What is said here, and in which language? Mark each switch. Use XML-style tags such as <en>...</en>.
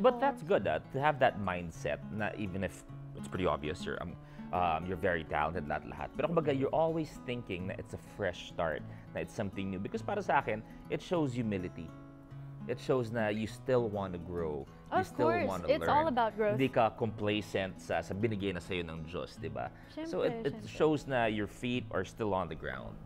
<en>But that's good, to have that mindset, na even if it's pretty obvious you're very talented, lahat.</en> <tl>Pero kumbaga,</tl> <en>you're always thinking na it's a fresh start, na it's something new. Because</en> <tl>para sa akin,</tl> <en>it shows humility. It shows na you still want to grow. You still want to learn. It's all about growth.</en> <tl>Hindi ka complacent sa binigay na sa'yo ng Diyos, di ba?</tl> <en>So it shows na your feet are still on the ground.</en>